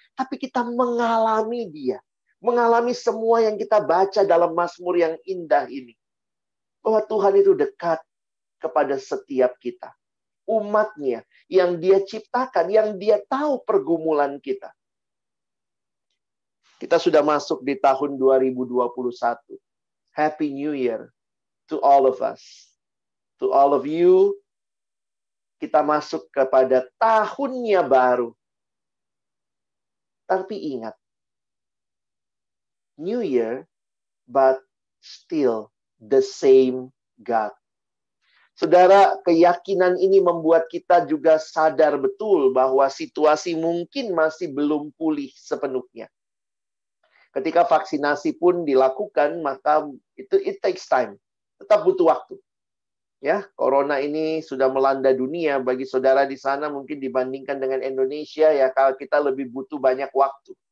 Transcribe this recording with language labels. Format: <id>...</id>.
<id>Tapi kita mengalami Dia. Mengalami semua yang kita baca dalam Mazmur yang indah ini. Bahwa Tuhan itu dekat kepada setiap kita. Umatnya yang Dia ciptakan, yang Dia tahu pergumulan kita. Kita sudah masuk di tahun 2021.</id> <en>Happy New Year to all of us. To all of you,</en> <id>kita masuk kepada tahunnya baru. Tapi ingat,</id> <en>New Year, but still the same God.</en> <id>Saudara, keyakinan ini membuat kita juga sadar betul bahwa situasi mungkin masih belum pulih sepenuhnya. Ketika vaksinasi pun dilakukan, maka</id> <en>it takes time.</en> <id>Tetap butuh waktu. Ya, corona ini sudah melanda dunia. Bagi saudara di sana mungkin dibandingkan dengan Indonesia, ya kalau kita lebih butuh banyak waktu.</id>